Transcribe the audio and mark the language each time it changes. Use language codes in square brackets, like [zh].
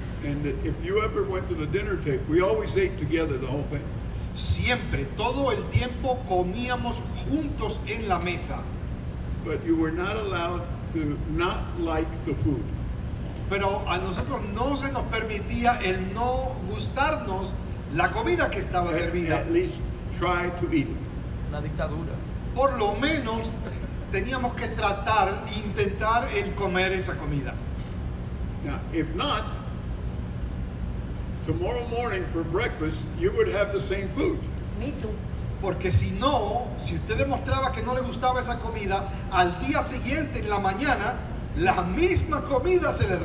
[en] And if you ever went to the dinner table, we always ate together, the whole thing. [es] Siempre, todo el tiempo comíamos juntos en la mesa. [en] But you were not allowed to not like the food. [es] Pero a nosotros no se nos permitía el no gustarnos la comida que estaba servida. [en] At least try to eat it. [es] Una dictadura. Por lo menos teníamos que intentar el comer esa comida. [en] Now, if not, tomorrow morning for breakfast, you would have the same food. Me too. [es] Porque si usted demostraba que no le gustaba esa comida, al día siguiente en la mañana, la misma comida se le